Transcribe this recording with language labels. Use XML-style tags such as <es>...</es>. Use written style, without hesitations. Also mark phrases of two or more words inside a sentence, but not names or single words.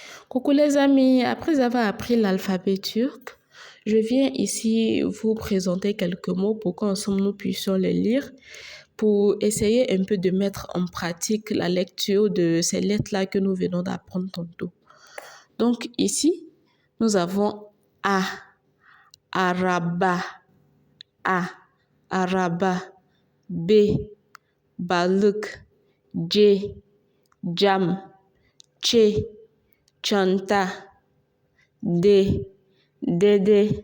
<fr>Coucou les amis, après avoir appris l'alphabet turc, je viens ici vous présenter quelques mots pour qu'ensemble nous puissions les lire, pour essayer un peu de mettre en pratique la lecture de ces lettres-là que nous venons d'apprendre tantôt. Donc ici, nous avons A,</fr> <tr>Araba, A, Araba, B, Balık, C, Cam, Ç, Çanta, D, Dede,</tr>